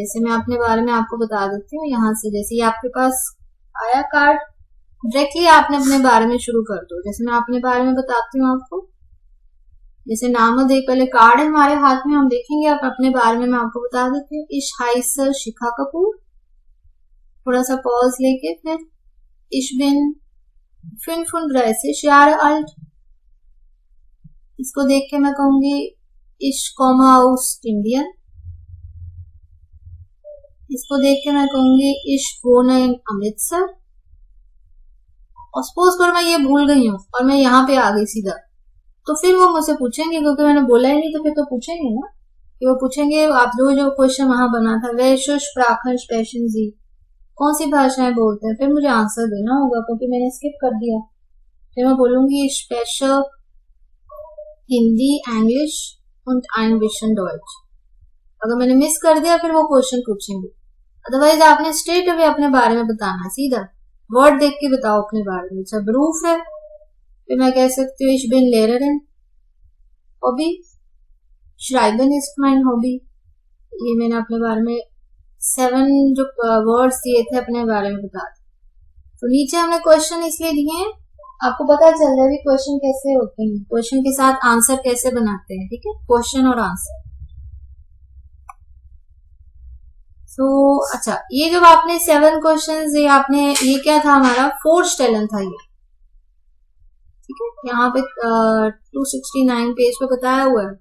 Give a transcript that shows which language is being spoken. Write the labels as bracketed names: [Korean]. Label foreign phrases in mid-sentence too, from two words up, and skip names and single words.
[Hindi] जैसे मैं अपने बारे में आपको बता देती हूँ, यहाँ से जैसे ये आपके पास आया कार्ड, डायरेक्टली आपने अपने बारे में शुरू कर दो। जैसे मैं अपने बारे में बताती हूँ आपको, जैसे नाम देख, पहले कार्ड है हमारे हाथ में, हम देखेंगे, आप अपने बारे में मैं आपको बता देती हूँ। [German] ich heiße शिखा कपूर, [Hindi] थोड़ा सा पॉज लेके फिर [German] ich bin 35 Jahre alt। [Hindi] इसको देख के मैं कहूंगी [German] ich komme aus Indien। [Hindi] इसको देख के मैं कहूंगी [German] ich wohne in [Hindi] अमृतसर। और सपोज करो मैं ये भूल गई हूँ और मैं यहाँ पे आ गई सीधा, तो फिर वो मुझसे पूछेंगे, क्योंकि मैंने बोला ही नहीं तो फिर तो पूछेंगे ना, कि वो पूछेंगे आप जो क्वेश्चन वहां बना था [German] welche Sprachen sprechen Sie, [Hindi] कौन सी भाषाएं बोलते हैं, फिर मुझे आंसर देना होगा क्योंकि मैंने स्किप कर दिया। फिर मैं बोलूंगी स्पेशल हिंदी, इंग्लिश [German] und ein bisschen Deutsch। [Hindi] अगर मैंने मिस कर दिया फिर वो क्वेश्चन पूछेंगे, अदरवाइज आपने [English] straight away [Hindi] अपने बारे में बताना, सीधा वर्ड देख के बताओ अपने बारे में। अच्छा ब्रूफ है, फिर मैं कह सकती हूँ [German] ich bin Lehrerin। हॉबी schreiben ist mein Hobby। [Hindi] ये मैंने अपने बारे में 7 जो वर्ड्स दिए थे अपने बारे में बता दिए। तो नीचे हमने क्वेश्चन इसलिए दिए हैं, आपको पता चल रहा है भी क्वेश्चन कैसे होते हैं, क्वेश्चन के साथ आंसर कैसे बनाते हैं, ठीक है, क्वेश्चन और आंसर। तो अच्छा, ये जब आपने 7 क्वेश्चन ये आपने, ये क्या था हमारा 4th टैलेंट था ये, ठीक है, यहाँ पे 269 पेज पे बताया हुआ है।